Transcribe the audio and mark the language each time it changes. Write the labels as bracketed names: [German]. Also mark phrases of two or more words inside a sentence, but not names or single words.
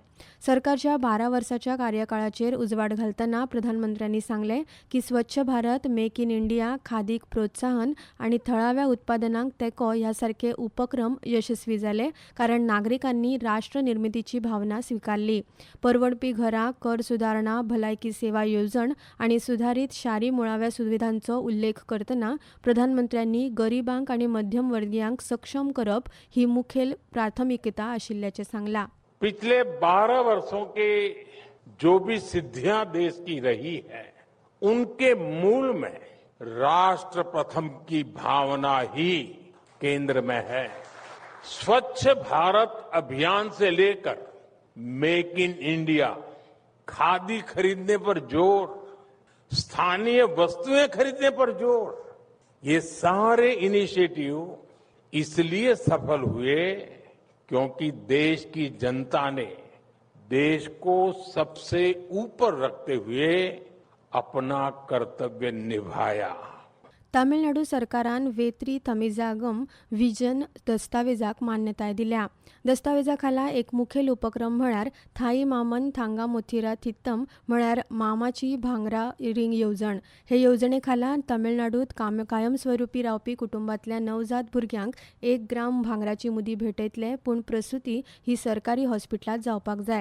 [Konkani] सरकारच्या 12 वर्साच्या कार्यकाळाचेर उजवाड घालतना प्रधानमंत्र्यांनी सांगलें की स्वच्छ भारत, मेक इन इंडिया, खादीक प्रोत्साहन आनी थळाव्या उत्पादनांक तेंको ह्या सारके उपक्रम यशस्वी जाले कारण नागरिकांनी राष्ट्र निर्मितीची भावना स्विकारली. परवडपी घरां, कर सुदारणा, भलायकी सेवा येवजण आनी सुधारीत शारी मुळाव्या सुविधांचो उल्लेख करतना प्रधानमंत्र्यांनी गरिबांक आनी मध्यमवर्गीयांक सक्षम करप ही मुखेल प्राथमिकता आशिल्ल्याचें सांगलां. [Hindi] पिछले 12 वर्षों के जो भी सिद्धियां देश की रही है उनके मूल में राष्ट्र प्रथम की भावना ही केंद्र में है. स्वच्छ भारत अभियान से लेकर मेक इन इंडिया, खादी खरीदने पर जोर, स्थानीय वस्तुएं खरीदने पर जोर, ये सारे इनिशिएटिव इसलिए सफल हुए क्योंकि देश की जनता ने देश को सबसे ऊपर रखते हुए अपना कर्तव्य निभाया. [Konkani] तामिळनाडू सरकारान वेत्री तमिजागम व्हिजन दस्तावेजाक मान्यताय दिल्या. दस्तावेजा खाला एक मुखेल उपक्रम म्हळ्यार थाई मामन थांगा मोथिरा थित्तम म्हळ्यार मामाची भांगरा रिंग येवजण. हे येवजणे खाला तामिळनाडूत कायमस्वरुपी रावपी कुटुंबातल्या नवजात भुरग्यांक 1 ग्राम भांगराची मुदी भेटयतले, पूण प्रसूती ही सरकारी हॉस्पिटलात जावपाक जाय.